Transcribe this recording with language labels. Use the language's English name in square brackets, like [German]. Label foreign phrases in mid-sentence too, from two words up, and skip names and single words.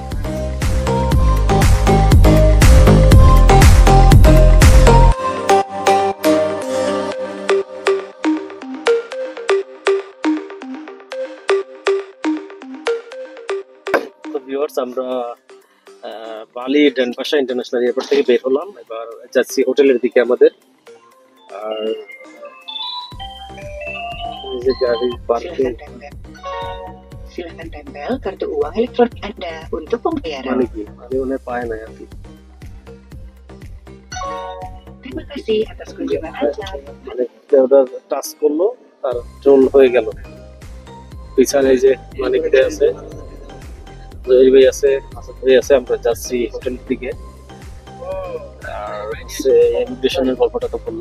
[Bangla] আমরা বালি ডেনপাশা ইন্টারন্যাশনাল এয়ারপোর্ট থেকে বের হলাম। এবার যাচ্ছি হোটেলের দিকে আমাদের। আর এই যে গাড়ি পার্কিং, [Indonesian] Silakan tempel kartu uang elektronik Anda untuk pembayaran. [Bangla] মানে কি আমি মনে পায় না আর কি। [Indonesian] Terima kasih atas kunjungan Anda. [Bangla] মানে ওটা টাচ করলো আর রোল হয়ে গেল। পিছনে এই যে মানিক দে আছে, জহির ভাই আছে, আসাদ ভাই আছে। আমরা যাচ্ছি হোটেলের দিকে। আর ইমিগ্রেশনের গল্পটা তো বললাম।